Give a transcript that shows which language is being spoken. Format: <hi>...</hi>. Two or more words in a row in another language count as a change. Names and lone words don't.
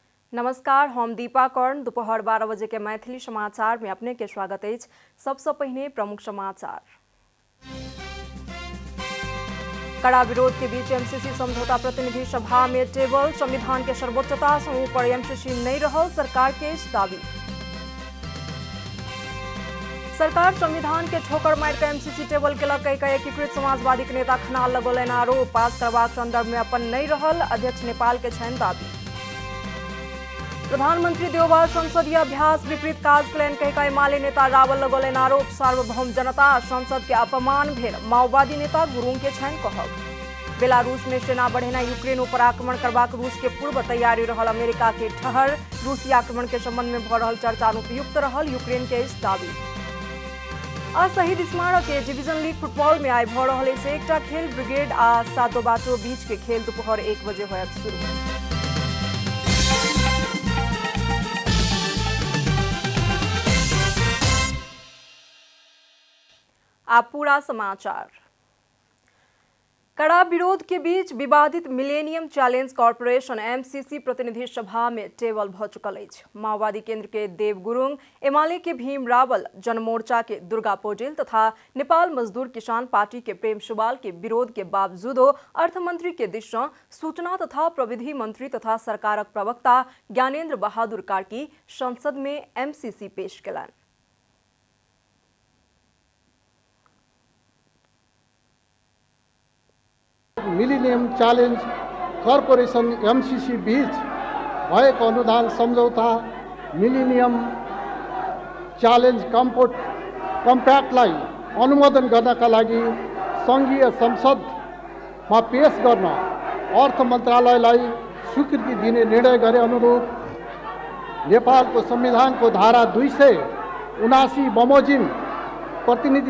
<mai>नमस्कार, हम दीपा कर्ण। दोपहर 12 बजे के मैथिली समाचार में अपने के स्वागत है। सबसे पहले प्रमुख समाचार। कड़ा विरोध के बीच एमसीसी समझौता प्रतिनिधि सभा में टेबल। संविधान के सर्वोच्चता से ऊपर एमसीसी नहीं रहल, सरकार के दावी। सरकार संविधान के ठोकर मार के एमसीसी टेबल केलक। एकीकृत समाजवादी के नेता खनाल लगौलन आरोप। पास करबाक संदर्भ में अपन नहीं रहल, अध्यक्ष नेपाल के छनि दावी। प्रधानमंत्री देवबा संसदीय अभ्यास विपरीत काज कयलनि कहि एमाले नेता रावल लगौलन आरोप। सार्वभौम जनता संसद के अपमान भेल, माओवादी नेता गुरुङ के छनि कहब। बेलारूस में सेना बढ़ेनाइ, यूक्रेन पर आक्रमण करबाक रूस के पूर्व तैयारी रहल, अमेरिका के ठहर। रूसी आक्रमण के संबंध में भ रहल चर्चा अनुपयुक्त रहल, यूक्रेन के दावी। आ शहीद स्मारक के डिवीजन लीग फुटबॉल में आइ भ रहल से एकटा खेल। ब्रिगेड आ सातो बाटो बीच के खेल दोपहर 1 बजे होयत शुरू। आप पूरा समाचार। कड़ा विरोध के बीच विवादित मिलेनियम चैलेंज कॉर्पोरेशन एमसीसी प्रतिनिधि सभा में टेबल भ चुकल अछि। माओवादी केंद्र के देव गुरुङ, एमाले के भीम रावल, जनमोर्चा के दुर्गा पौडेल तथा नेपाल मजदूर किसान पार्टी के प्रेम सुवाल के विरोध के बावजूदो अर्थमंत्री के दिश से सूचना तथा प्रविधि मंत्री तथा सरकारक प्रवक्ता ज्ञानेन्द्र बहादुर कार्की संसद में एमसीसी पेश केलनि।</mai> <ne>मिलेनियम च्यालेन्ज कर्पोरेसन एमसीसी बीच भएको अनुदान सम्झौता मिलेनियम च्यालेन्ज कम्प्याक्टलाई अनुमोदन गर्नका लागि सङ्घीय संसदमा पेश गर्न अर्थ मन्त्रालयलाई स्वीकृति दिने निर्णय गरे अनुरूप नेपालको संविधानको धारा 279 बमोजिम प्रतिनिधि</ne>